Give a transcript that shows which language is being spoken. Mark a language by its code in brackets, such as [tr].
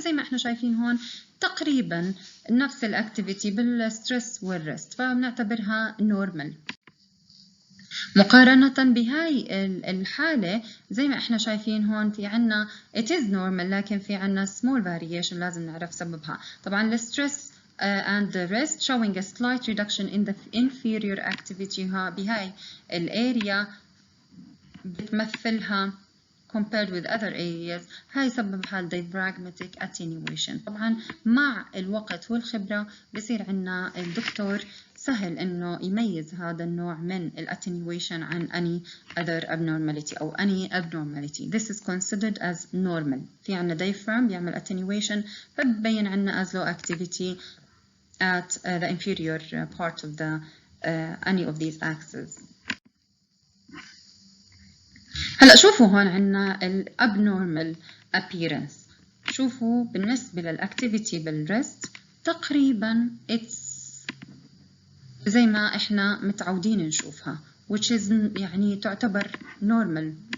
[ar] زي ما احنا شايفين هون تقريبا نفس الاكتيفيتي بالستريس والريست، فبنعتبرها نورمال. مقارنة بهاي الحالة زي ما احنا شايفين هون في عنا [en] it is normal [ar] لكن في عنا [en] small variation [ar] لازم نعرف سببها. طبعا الستريس [en] and the rest showing a slight reduction in the inferior activity [ar] بهاي الاريا بتمثلها [en] compared with other areas. [ar] هاي سببها diaphragmatic attenuation. طبعا مع الوقت والخبرة بصير عنا الدكتور سهل انه يميز هذا النوع من الاتنيويشن عن [en] any other abnormality [ar] او any abnormality. [en] This is considered as normal. في عنا diaphragm بيعمل attenuation [ar] فببين عنا [en] as low activity at the inferior part of the any of these axes. [ar] هلا شوفوا هون عنا ال abnormal appearance. شوفوا بالنسبة للأكتيفيتي بالريست تقريبا it's زي ما احنا متعودين نشوفها which is يعني تعتبر normal.